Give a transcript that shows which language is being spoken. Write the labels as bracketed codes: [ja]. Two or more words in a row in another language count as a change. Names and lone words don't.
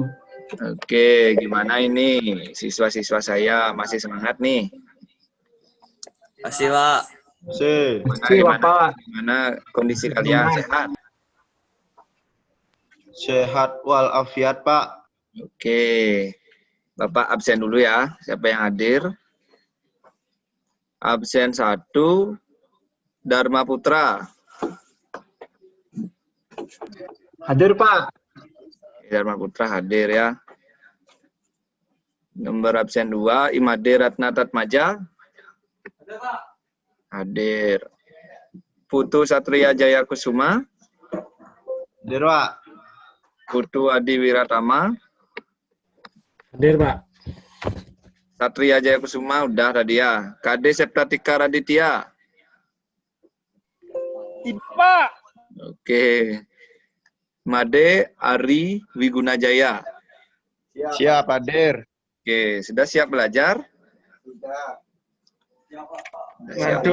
[id] Oke, gimana ini siswa-siswa saya masih semangat nih? Masih, Pak. Masih, Bapak. Gimana kondisi kalian, sehat? Sehat walafiat, Pak. Oke, Bapak absen dulu ya. Siapa yang hadir? Absen 1, Dharma Putra. Hadir, Pak. Dharma Putra hadir ya. Nomor absen 2, Imade Ratna Tatmaja. Hadir. Putu Satria Jaya Kusuma. Hadir, Pak. Putu Adi Wiratama. Hadir, Pak. Satria Jaya Kusuma udah tadi ya. Kade Septatika Raditya. Pak. Oke. Made Ari Wigunajaya. Siap, hadir. Oke, sudah siap belajar? Sudah siap